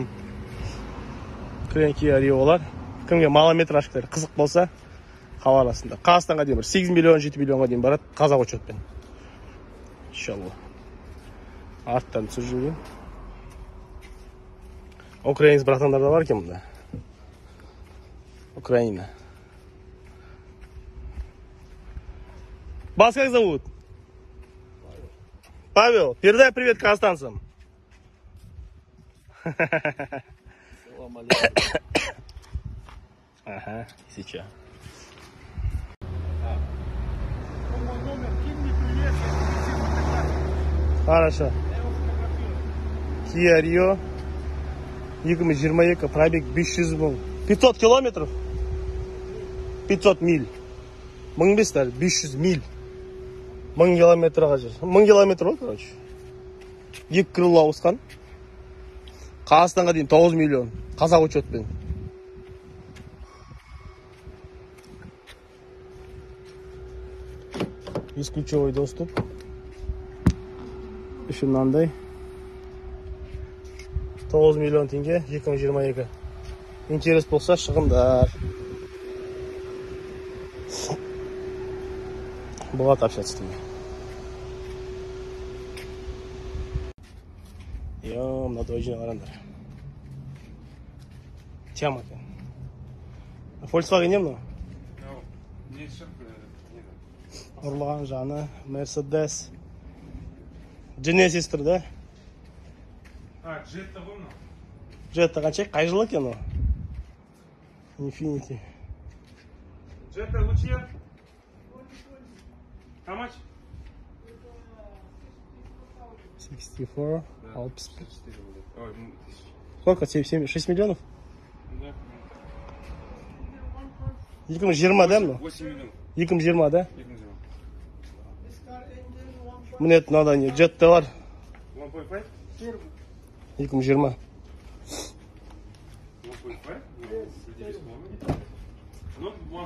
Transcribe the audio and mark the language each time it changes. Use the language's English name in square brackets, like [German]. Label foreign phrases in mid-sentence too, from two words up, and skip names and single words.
[Kazakh] Кірген Kia Rio олар. Кімге малометражкілер қызық болса, хабарласыңдар. Қазақстанға дейін 8 миллион, 7 миллионға дейін барады қазақ учетпен. İnşallah. Arttan түсіріп. Украинец братандар да бар екен мұнда. [Russian] Украина. Вас как зовут? Павел. Передай привет казахстанцам. Ага, сейчас. Хорошо. [Kazakh] Kia Rio 2022 пробег 500 мың. [Russian] 500 километров? 500 миль. [Kazakh] 1500, 500 миль. 1000 километрға жүр. 1000 километр ғой, короче. 2 крыло ауысқан. Қазақстанға дейін 9 миллион. Қазақ учетпен. [Russian] Бесключевой доступ. [Kazakh] Үші мынандай. 9 миллион теңге 2022. Интерес болса шығындар. [Russian] Болады общаться с ними. [Kazakh] Мына дойжіне қарандар. Тема екен. Volkswagen не мынау? Не шығып, Ұрлаған жаны, Mercedes. Genesis тұр да? Jetta ғой мынау. Jetta қанша? Қай жылы екен ол? Infiniti. [English] Jetta Lucia. How much? 64, 65. [Kazakh] Ой, [Russian] Сколько? 6 миллионов? да. [Kazakh] 2020 да мынау? 8 миллион. 2020 да? 2020. Міне мынада не Jetta бар. 1.5? 2020. 1.5? Ну, 1.5.